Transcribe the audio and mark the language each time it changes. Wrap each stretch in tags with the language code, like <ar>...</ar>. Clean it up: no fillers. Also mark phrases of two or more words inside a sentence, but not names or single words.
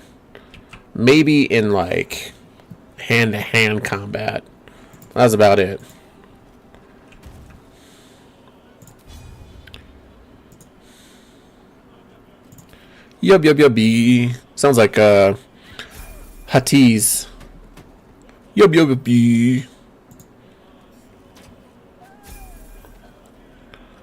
<en>Maybe in, like, hand-to-hand combat. That's about it. Yub, yub, yub, bee. Sounds like, Hatiz. Yub, yub, yub, bee.</en>